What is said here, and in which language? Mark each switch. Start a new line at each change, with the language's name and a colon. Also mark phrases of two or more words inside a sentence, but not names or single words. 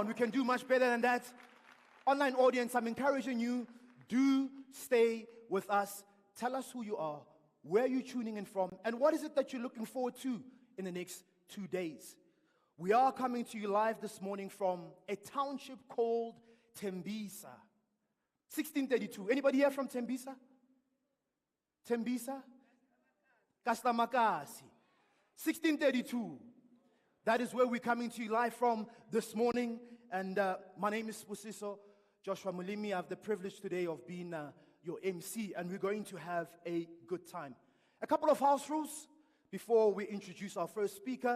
English: We can do much better than that. Online audience, I'm encouraging you, do stay with us. Tell us who you are, where you're tuning in from, and what is it that you're looking forward to in the next 2 days. We are coming to you live this morning from a township called Tembisa. 1632. Anybody here from Tembisa? Tembisa? Kaslamakasi. 1632. That is where we're coming to you live from this morning. And my name is Pusiso Joshua Mulimi. I have the privilege today of being your MC, and we're going to have a good time. A couple of house rules before we introduce our first speaker.